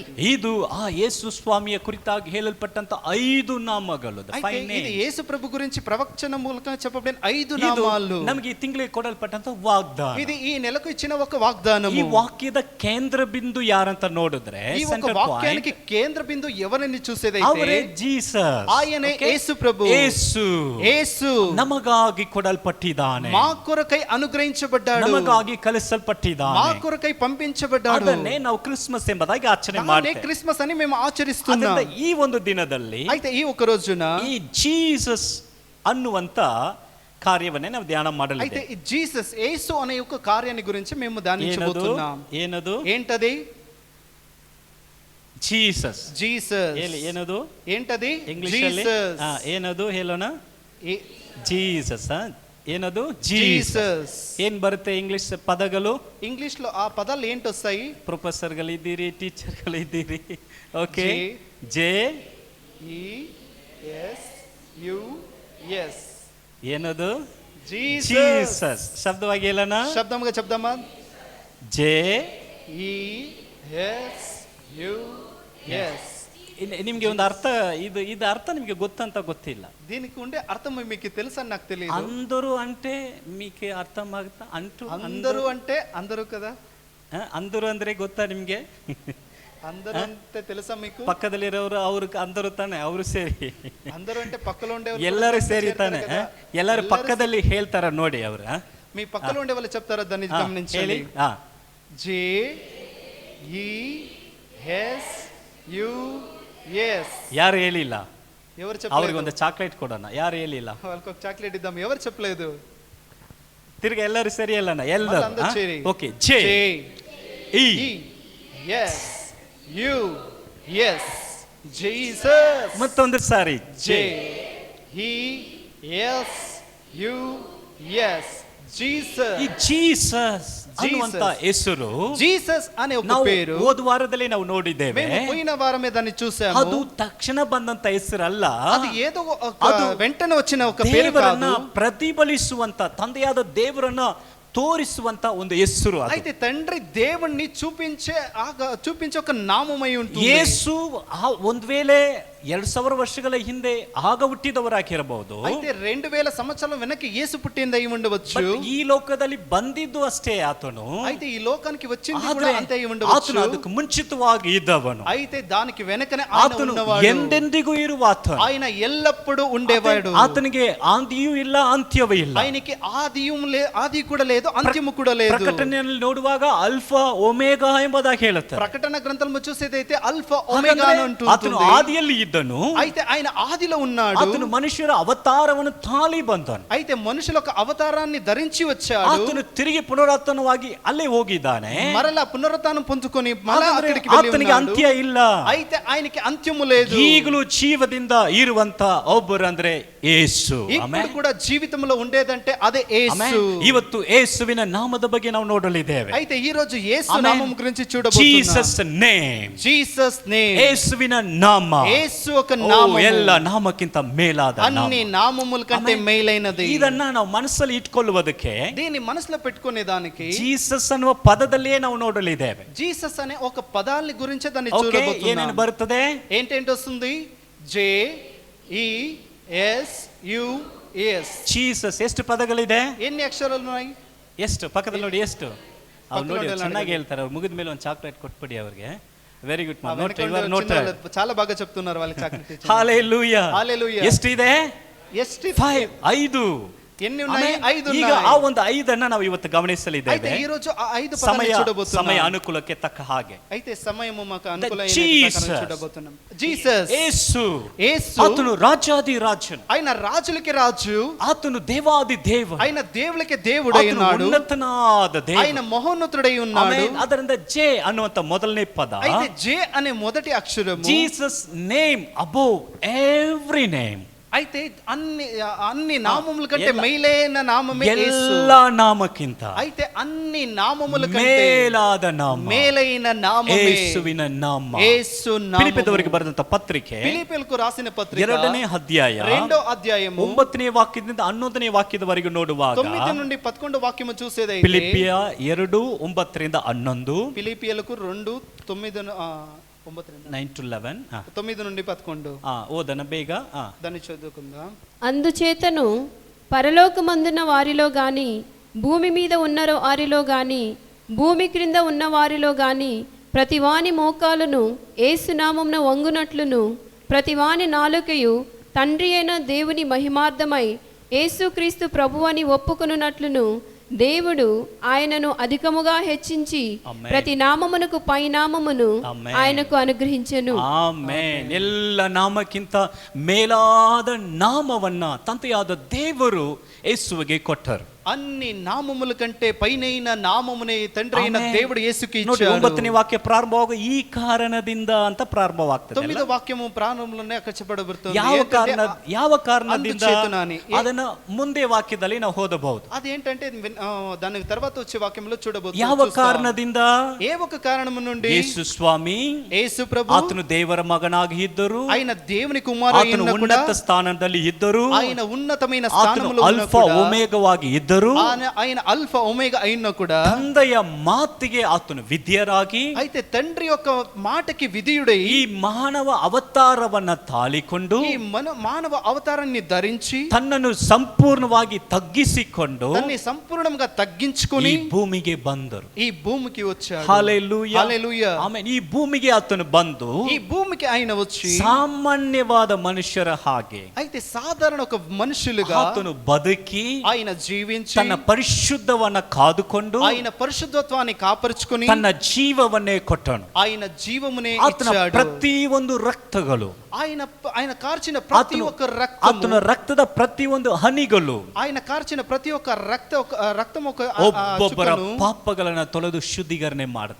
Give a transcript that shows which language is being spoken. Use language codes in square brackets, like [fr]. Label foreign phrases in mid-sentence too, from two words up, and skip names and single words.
[kn] ಇದು ಆ ಯೇಸು ಸ್ವಾಮಿಯ ಕುರಿತಾಗಿ ಹೇಳಲ್ಪಟ್ಟಂತ 5 ನಾಮಗಳು. [te] ఇది యేసు ప్రభు గురించి ప్రవచన మూలకంగా చెప్పబడిన 5 నామాలు. [kn] ನಮಗೆ ಈ ತಿಂಗಳಿಗೆ ಕೊಡಲ್ಪಟ್ಟಂತ ವಾಗ್ದಾನ. [te] ఇది ఈ నెలకు ఇచ్చిన ఒక వాగ్దానం. [kn] ಈ ವಾಕ್ಯದ ಕೇಂದ್ರ ಬಿಂದು ಯಾರಂತ ನೋಡಿದ್ರೆ, [te] ఈ ఒక వాక్యానికి కేంద్ర బిందు ఎవరిని చూసేదైతే [kn] ಅವರೇ ಜೀಸಸ್. [te] ఆయనే యేసు ప్రభు. యేసు [kn] ನಮಗಾಗಿ ಕೊಡಲ್ಪಟ್ಟಿದ್ದಾನೆ, [te] మా కొరకై అనుగ్రహించబడ్డాడు, [kn] ನಮಗಾಗಿ ಕಲಿಸಲ್ಪಟ್ಟಿದ್ದಾನೆ, [te] మా కొరకై పంపించబడ్డాడు. [kn] ನಾವು ಕ್ರಿಸ್ಮಸ್ ಎಂಬುದಾಗಿ ಆಚರಣೆ ಮಾಡ್ತೇವೆ. [te] ಕ್ರಿಸ್ಮಸ್ అని మేము ఆచరిస్తున్నాం. [kn] ಈ ಒಂದು ದಿನದಲ್ಲಿ, [te] అయితే ఈ ఒక రోజున [kn] ಈ ಜೀಸಸ್ ಅನ್ನುವಂತ ಕಾರ್ಯವನ್ನೇ ನಾವು ಧ್ಯಾನ ಮಾಡಲಿದ್ದೇವೆ. [te] అయితే ఈ జీసస్, యేసు అనే ఒక కార్యాన్ని గురించి మేము ధ్యానించబోతున్నాం. [kn] ಏನದು? [te] ఏంటది? [kn] ಜೀಸಸ್. [te] జీసస్ [kn] ಏನದು? [te] ఏంటది? [kn] ಇಂಗ್ಲಿಷ್ ಅಲ್ಲಿ ಏನದು ಹೇಳೋಣ? ಜೀಸಸ್. ಏನದು? [te] జీసస్. [kn] ಏನ್ ಬರುತ್ತೆ ಇಂಗ್ಲಿಷ್ ಪದಗಳು? [te] ಇಂಗ್ಲಿಷ್ లో ಆ ಪದಾలు ఏంటి వస్తాయి? [kn] ಪ್ರೊಫೆಸರ್ ಗಳಿದ್ದೀರಿ, ಟೀಚರ್ ಗಳಿದ್ದೀರಿ. ಓಕೆ, ಜೆ ಇ ಎಸ್ ಯು ಎಸ್. ಏನದು? [te] జీసస్. [kn] ಶಬ್ದವಾಗಿ ಹೇಳೋಣ, [te] ಶಬ್ದముగా చెప్దామా? [kn] ಜೆ ಇ ಎಸ್ ಯು ಎಸ್. ನಿಮ್ಗೆ ಒಂದು ಅರ್ಥ, ಇದು ಅರ್ಥ ನಿಮ್ಗೆ ಗೊತ್ತಂತ ಗೊತ್ತಿಲ್ಲ. [te] దీనికి ఉండే అర్థం మీకు తెలుసు అని నాకు తెలియదు. అందరూ అంటే మీకు అర్థమాಗುತ್ತಾ? అందరూ అంటే అందరూ కదా. [kn] అందరూ ಅಂದ್ರೆ ಗೊತ್ತಾ ನಿಮ್ಗೆ? [te] అందరూ అంటే తెలుసా మీకు? [kn] ಪಕ್ಕದಲ್ಲಿರೋರು ಅವ್ರಿಗೆ అందరూ ತಾನೆ, ಅವರು ಸೇರಿ. [te] అందరూ అంటే పక్కలో ఉండేవారు [kn] ಎಲ್ಲರೂ ಸೇರಿ ತಾನೆ. ಎಲ್ಲರೂ ಪಕ್ಕದಲ್ಲಿ ಹೇಳ್ತಾರ ನೋಡಿ. ಅವ್ರ [te] మీ పక్కలో ఉండే వాళ్ళు చెప్తారా? దాన్ని గమనించండి. జే ఇ ఎస్ యు ఎస్. [kn] ಯಾರು ಹೇಳಿಲ್ಲ? [te] ఎవరు చెప్పలేదు? [kn] ಅವ್ರಿಗೆ ಒಂದು ಚಾಕ್ಲೇಟ್ ಕೊಡೋಣ. ಯಾರು ಹೇಳಿಲ್ಲ? [te] వాళ్ళకి ఒక చాక్లెట్ ఇద్దాం. ఎవరు చెప్పలేదు? [kn] ತಿರ್ಗ ಎಲ್ಲರೂ ಸರಿ ಅಲ್ಲಣ್ಣ, ಎಲ್ಲರೂ. ಓಕೆ, ಜೆ ಇ ಎಸ್ ಯು ಎಸ್. ಜೀಸಸ್. ಮತ್ತೊಂದು ಸಾರಿ, ಜೆ ಇ ಎಸ್ ಯು ಎಸ್. [te] జీసస్. [kn] ಈ ಜೀಸಸ್ ಅನ್ನುವಂತ ಹೆಸರು, [te] జీసస్ అనే ఒక పేరు [kn] ಹೋದ ವಾರದಲ್ಲಿ ನಾವು ನೋಡಿದ್ದೇವೆ. [te] మేము పోయిన వారమే దాన్ని చూసాము. [kn] ಅದು ತಕ್ಷಣ ಬಂದಂತ ಹೆಸರಲ್ಲ, [te] ಅದು ఏదో వెంటనే వచ్చిన ఒక పేరు కాదు. [kn] ಪ್ರತಿಫಲಿಸುವಂತ ತಂದೆಯಾದ ದೇವರನ್ನ ತೋರಿಸುವಂತ ಒಂದು ಹೆಸರು. [te] అయితే తండ్రి దేవుణ్ణి చూపించే ఒక నామమై ఉంటుంది. [kn] ಯೇಸು ಒಂದು ವೇಳೆ 2000 ವರ್ಷಗಳ ಹಿಂದೆ ಆಗ ಹುಟ್ಟಿದವರಾಗಿರಬಹುದು. [te] అయితే 2000 సంవత్సరాల వెనక యేసు పుట్టిందై ఉండవచ్చు. [kn] ಈ ಲೋಕದಲ್ಲಿ ಬಂದಿದ್ದು ಅಷ್ಟೇ ಆತನು. [te] అయితే ఈ లోకానికి వచ్చింది కూడా అంతే అయి ఉండవచ్చు. [kn] ಆತನು ಅದಕ್ಕೆ ಮುಂಚಿತವಾಗಿ ಇದ್ದವನು. [te] అయితే దానికి వెనకనే ఆయన ఉన్నవాడు. [kn] ಎಂದೆಂದಿಗೂ ಇರುವ ಆತನು. [te] ఆయన ఎల్లప్పుడూ ఉండేవాడు. [kn] ಆತನಿಗೆ ಆದಿಯೂ ಇಲ್ಲ, ಅಂತ್ಯವೂ ಇಲ್ಲ. [te] ఆయనకి ఆది కూడా లేదు, అంత్యము కూడా లేదు. [kn] ಪ್ರಕಟಣೆಯಲ್ಲಿ ನೋಡುವಾಗ ಅಲ್ಫಾ ಒಮೆಗಾ ಎಂಬುದಾಗಿ ಹೇಳುತ್ತಾರೆ. [te] ప్రకటన గ్రంథంలో చూసేదైతే అల్ఫా ఒమేగా అని ఉంటుంది. [kn] ಆತನು ಆದಿಯಲ್ಲಿ ಇದ್ದನು. [te] అయితే ఆయన ఆదిలో ఉన్నాడు. [kn] ಆತನು ಮನುಷ್ಯರ ಅವತಾರವನ್ನು ತಾಳಿ ಬಂದನು. [te] అయితే మనుషుల ఒక అవతారాన్ని ధరించి వచ్చాడు. [kn] ಆತನು ತಿರುಗಿ ಪುನರುತ್ಥಾನವಾಗಿ ಅಲ್ಲೇ ಹೋಗಿದ್ದಾನೆ. [te] మరలా పునరుత్థానం పొందుకొని మరలా అక్కడికి వెళ్ళి [kn] ಆತನಿಗೆ ಅಂತ್ಯ ಇಲ್ಲ. [te] అయితే ఆయనకి అంత్యము లేదు. [kn] ಈಗಲೂ ಜೀವದಿಂದ ಇರುವಂತ ಒಬ್ಬರು ಅಂದ್ರೆ ಯೇಸು. [te] ఇప్పుడు కూడా జీవితంలో ఉండేదంటే అదే యేసు. [kn] ಇವತ್ತು ಯೇಸುವಿನ ನಾಮದ ಬಗ್ಗೆ ನಾವು ನೋಡಲಿದ್ದೇವೆ. [te] అయితే ఈ రోజు యేసు నామం గురించి చూడబోతున్నాం. [en] Jesus name. Jesus name. [kn] ಯೇಸುವಿನ ನಾಮ. [te] యేసు యేసు ఒక నామము [kn] ಎಲ್ಲ ನಾಮಕ್ಕಿಂತ ಮೇಲಾದ ನಾಮ. [te] అన్ని నామముల కంటే మేలైనది. [kn] ಇದನ್ನ ನಾವು ಮನಸ್ಸಲ್ಲಿ ಇಟ್ಕೊಳ್ಳುವುದಕ್ಕೆ, [te] దీన్ని మనసులో పెట్టుకునే దానికి [kn] ಜೀಸಸ್ ಅನ್ನುವ ಪದದಲ್ಲಿಯೇ ನಾವು ನೋಡಲಿದ್ದೇವೆ. [te] జీసస్ అనే ఒక పదాన్ని గురించి దాన్ని [kn] ಏನೇನು [te] చూడబోతున్నాం. [kn] ಬರುತ್ತದೆ? [te] ఏంటేంటి వస్తుంది? [kn] JESUS. ಜೀಸಸ್ ಎಷ್ಟು ಪದಗಳಿದೆ? [te] ఎన్ని అక్షరాలు ఉన్నాయి? [kn] ಎಷ್ಟು? ಪಕ್ಕದಲ್ಲಿ ನೋಡಿ ಎಷ್ಟು. ಅವ್ರು ನೋಡಿ ಪಕ್ಕದಲ್ಲಿ ಚೆನ್ನಾಗಿ ಹೇಳ್ತಾರೆ. ಅವ್ರು ಮುಗಿದ ಮೇಲೆ ಒಂದು ಚಾಕ್ಲೇಟ್ ಕೊಟ್ಬಿಡಿ ಅವ್ರಿಗೆ. [en] Very good. [te] చాలా బాగా చెప్తున్నారు వాళ్ళకి చాక్లెట్. [kn] ಹಾಲೆಲೂಯಾ. ಹಾಲೆಲೂಯಾ. ಎಷ್ಟಿದೆ? 5. [te] ఎన్ని ఉన్నాయి? 5 [kn] ಈಗ [te] ఉన్నాయి. [kn] ಆ ಒಂದು 5ಅನ್ನ ನಾವು ಇವತ್ತು ಗಮನಿಸಲಿದ್ದೇವೆ. [te] అయితే ಈ రోజు ఆ 5 పదాలను చూడబోతున్నాం. [kn] ಸಮಯ ಅನುಕೂಲಕ್ಕೆ ತಕ್ಕ ಹಾಗೆ. [te] అయితే సమయము మాకు అనుకూలమైన Jesus. ప్రకారం చూడబోతున్నాం. జీసస్, [kn] ಯೇಸು, [te] యేసు [kn] ಆತನು ರಾಜಾದಿ ರಾಜನು, [te] ఆయన రాజులకి రాజు, [kn] ಆತನು ದೇವಾದಿ ದೇವ, [te] ఆయన దేవులకి దేవుడై [kn] ಆತನು [te] ఉన్నాడు, [kn] ಉನ್ನತನಾದ ದೇವ, [te] ఆయన మహోన్నతుడై ఉన్నాడు. [kn] ಆಮೆನ್. ಅದರಿಂದ ಜೆ ಅನ್ನುವಂತ ಮೊದಲನೇ ಪದ, [te] అయితే జే అనే మొదటి అక్షరము [en] Jesus name above every name. [te] అయితే అన్ని నామముల కంటే మేలైన నామమే యేసు. [kn] ಎಲ್ಲಾ ನಾಮಕ್ಕಿಂತ [te] అయితే అన్ని నామముల కంటే [kn] ಮೇಲಾದ ನಾಮ, [te] మేలైన నామమే [kn] ಯೇಸುವಿನ ನಾಮ. [te] యేసు నామము. [kn] ಫಿಲಿಪ್ಪದವರಿಗೆ ಬರೆದಂತ ಪತ್ರಿಕೆ [te] ಫಿಲಿಪ್ಪೀಯರಿಗೆ ರಾసిన ಪತ್ರಿಕೆ [kn] 2ನೇ ಅಧ್ಯಾಯ [te] 2వ అధ్యాయము [kn] 9ನೇ ವಾಕ್ಯದಿಂದ 11ನೇ ವಾಕ್ಯದವರೆಗೆ ನೋಡುವಾಗ [te] 9 నుండి 11 వాక్యము చూసేదైతే [kn] ಫಿಲಿಪ್ಪಿಯ 2:9ರಿಂದ 11, [te] ఫిలిప్పీయులకు 2:9 [en] 9 to 11. [te] 9 నుండి 11 [kn] ఓదన ಬೇಗ. [te] దాన్ని చదువుకుందాం. అందుచేతను పరలోకమందున్న వారిలో గాని, భూమి మీద ఉన్న వారిలో గాని, భూమి క్రింద ఉన్న వారిలో గాని, ప్రతివాని మోకాలును యేసునామమున వంగునట్లును, ప్రతివాని నాలుకయు తండ్రి అయిన దేవుని మహిమార్థమై యేసుక్రీస్తు ప్రభువని ఒప్పుకొనున్నట్లును దేవుడు ఆయనను అధికముగా హెచ్చించి ప్రతి నామమునకు పై నామమును ఆయనకు అనుగ్రహించెను. [kn] ಆಮೆನ್. ಎಲ್ಲ ನಾಮಕ್ಕಿಂತ ಮೇಲಾದ ನಾಮವನ್ನ ತಂದೆಯಾದ ದೇವರು ಯೇಸುವಿಗೆ ಕೊಟ್ಟರು. [te] అన్ని నామముల కంటే పైనైన నామమునే తండ్రి అయిన దేవుడు యేసుకి [kn] ನೋಡಿ, [te] ఇచ్చాడు. [kn] 9ನೇ ವಾಕ್ಯ ಪ್ರಾರಂಭವಾಗ ಈ ಕಾರಣದಿಂದ ಅಂತ ಪ್ರಾರಂಭವಾಗ್ತದೆ. [te] 9వ వాక్యము ప్రారంభంలోనే అక్షరపడబడుతుంది. [kn] ಯಾವ కారణದಿಂದ ಅದನ್ನ ಮುಂದೆ ವಾಕ್ಯದಲ್ಲಿ ನಾವು ಓದಬಹುದು. [te] అదేంటంటే దాని తర్వాత వచ్చే వాక్యంలో చూడబోతున్నాం. [kn] ಯಾವ ಕಾರಣದಿಂದ? [te] ఏ ఒక కారణము నుండి? [kn] ಯೇಸು ಸ್ವಾಮಿ, [te] యేసు ప్రభు, [kn] ಆತನು ದೇವರ ಮಗನಾಗಿ ಇದ್ದರು, [te] ఆయన దేవుని కుమారుడు [kn] ಆತನು ಉನ್ನತ ಸ್ಥಾನದಲ್ಲಿ ಇದ್ದರು, [te] ఆయన ఉన్నతమైన [kn] ಆತನು [te] స్థానములో [kn] ಅಲ್ಫಾ ಒಮೇಗವಾಗಿ ಇದ್ದರು, [te] ఆయన అల్ఫా ఒమేగా అయినా కూడా [kn] ತಂದೆಯ ಮಾತಿಗೆ ಆತನು ವಿಧೇಯರಾಗಿ, [te] అయితే తండ్రి యొక్క మాటకి విధేయుడై [kn] ಈ ಮಾನವ ಅವತಾರವನ್ನ ತಾಳಿಕೊಂಡು, [te] ఈ మానవ అవతారాన్ని ధరించి [kn] ತನ್ನನ್ನು ಸಂಪೂರ್ಣವಾಗಿ ತಗ್ಗಿಸಿಕೊಂಡು, [te] తన్ని సంపూర్ణంగా తగ్గించుకొని [kn] ಈ ಭೂಮಿಗೆ ಬಂದರು. [te] ఈ భూమికి వచ్చాడు. హల్లెలూయా, హల్లెలూయా. [kn] ಆಮೆನ್. ಈ ಭೂಮಿಗೆ ಆತನು ಬಂದು [te] ఈ భూమికి ఆయన వచ్చి [kn] ಸಾಮಾನ್ಯವಾದ ಮನುಷ್ಯರ ಹಾಗೆ, [te] అయితే సాధారణ ఒక మనుషులుగా [kn] ಆತನು ಬದುಕಿ, [te] ఆయన జీవించి [kn] ತನ್ನ ಪರಿಶುದ್ಧವನ್ನ ಕಾದುಕೊಂಡು, [te] ఆయన పరిశుద్ధత్వాన్ని కాపర్చుకొని [kn] ತನ್ನ ಜೀವವನ್ನೇ ಕೊಟ್ಟನು. [te] ఆయన జీవమునే [kn] ಆತನ [te] ఇచ్చాడు. [kn] ಪ್ರತಿ ಒಂದು ರಕ್ತಗಳು, [te] ఆయన కార్చిన ప్రతి ఒక్క రక్తము, [kn] ಆತನ ರಕ್ತದ ಪ್ರತಿ ಒಂದು ಹನಿಗಳು, [te] ఆయన కార్చిన ప్రతి ఒక్క రక్తం ఒక [kn] ಒಬ್ಬೊಬ್ಬರ ಪಾಪಗಳನ್ನ ತೊಳೆದು ಶುದ್ಧೀಕರಣೆ ಮಾಡುತ್ತೆ.